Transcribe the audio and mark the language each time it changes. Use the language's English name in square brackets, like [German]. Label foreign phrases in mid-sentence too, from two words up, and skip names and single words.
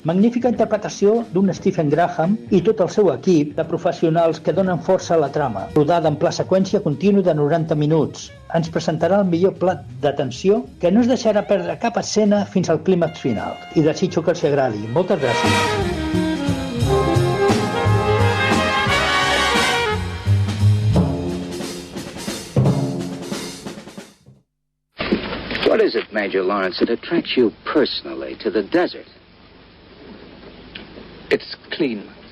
[Catalan] Magnífica interpretació d'un Stephen Graham i tot el seu equip de professionals que donen força a la trama, rodada en pla seqüència continu de 90 minuts. Ens presentarà el millor plat d'atenció que no es deixarà perdre cap escena fins al clímax final. I desitjo que els agradi. Moltes gràcies. [English] What is it, Major Lawrence, that attracts you personally to the desert? It's clean.